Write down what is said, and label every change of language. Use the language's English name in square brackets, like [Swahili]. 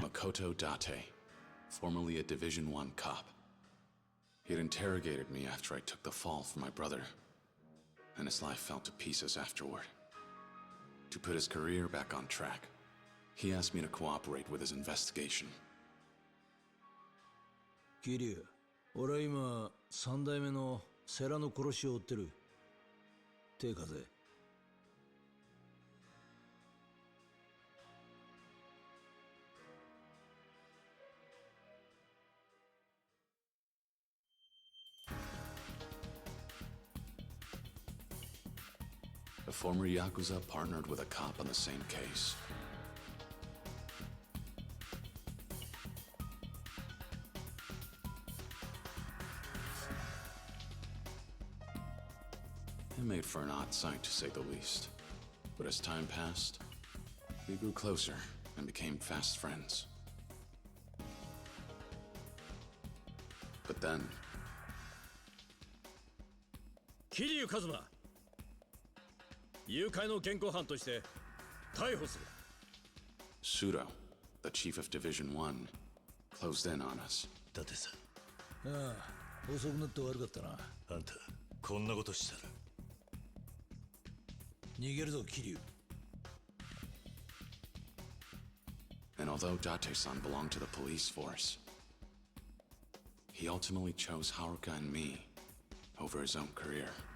[English] Makoto Date, formerly a Division 1 cop. He had interrogated me after I took the fall for my brother, and his life fell to pieces afterward. To put his career back on track, he asked me to cooperate with his investigation. [Japanese] Kiryu, 俺は今三代目の世良の殺しを追ってる。手風。 [English] The former Yakuza partnered with a cop on the same case. It made for an odd sight, to say the least. But as time passed, we grew closer and became fast friends. But then... Kiryu Kazuma! [Japanese] 誘拐の現行犯として逮捕する。 [English] Sudo, the chief of Division 1, closed in on us. [Japanese] だってさ。ああ、遅くなって悪かったな。あんた、こんなことしたら。逃げるぞ、桐生。 [English] Although Date-san belonged to the police force, he ultimately chose Haruka and me over his own career.